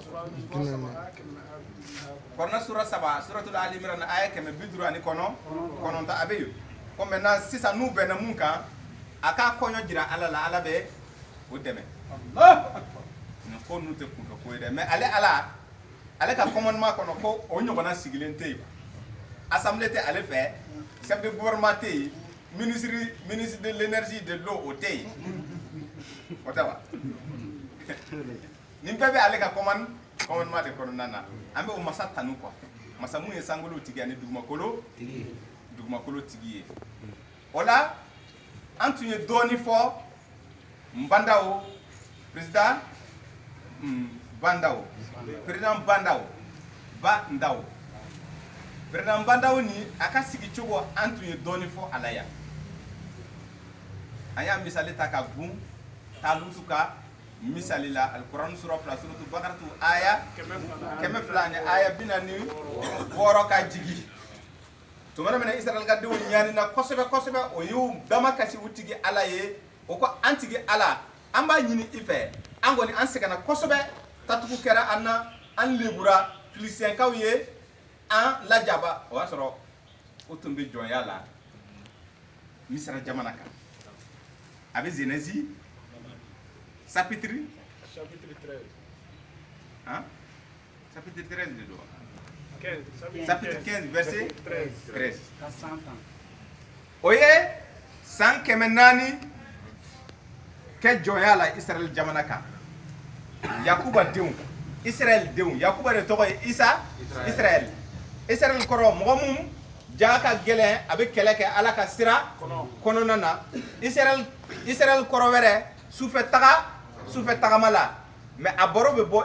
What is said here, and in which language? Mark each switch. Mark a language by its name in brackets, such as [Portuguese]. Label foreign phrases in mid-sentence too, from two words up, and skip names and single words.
[Bambara] Kuran sura 3 suratul Ali Imran aya 159 a bɛ yen ko maintenant sisan n'u bɛnna mun kan a k'a kɔɲɔ jira ala la ala bɛ o dɛmɛ ko n'u tɛ kunfɛ ko ye dɛ mais ale ka commandement kɔnɔ ko o ɲɔgɔnna sigilen tɛ yen assemblée tɛ ale fɛ [French] chef de gouvernement [Bambara] tɛ yen [French] ministre de l'énergie de l'eau [Bambara] o tɛ yen o tɛ wa nin bɛɛ bɛ ale ka commandement de kɔnɔna na an bɛ o masa tanu quoi masa mun ye sankolo tigi ani dugumakolo tigi ye o la an tun ye dɔɔni fɔ Nbandawo président Bandawo président Bandawo ni a ka sigi cogo an tun ye dɔɔni fɔ a la yan an y'a misali ta ka gun Talutu ka misali la Al-Quran sura 2 suratul Baqara aya 100 ni aya 46 ka jigi tumana mina Israel ka denw ɲanina kosɛbɛ o y'u dama kasi u tigi ala ye o ko an tigi ala an b'a ɲini i fɛ an kɔni an sɛgɛnna kosɛbɛ tatugu kɛra an na an lebura filisiyɛnkaw ye an lajaba o y'a sɔrɔ o tun bɛ jɔnya la Misira jamana kan a bɛ [French] Genèse chapitre [Bambara] 13 chapitre 13 de don [French] chapitre 15 verset [Bambara] 13 o ye san 400 kɛ jɔnya la Israel jamana kan Yakuba denw Israel denw Yakuba de tɔgɔ ye Israel kɔrɔ mɔgɔ mun ja ka gɛlɛn a bɛ kɛlɛ kɛ ala ka sira kɔnɔna na Israel kɔrɔ wɛrɛ sufɛ tagama la mais a baro bɛ bɔ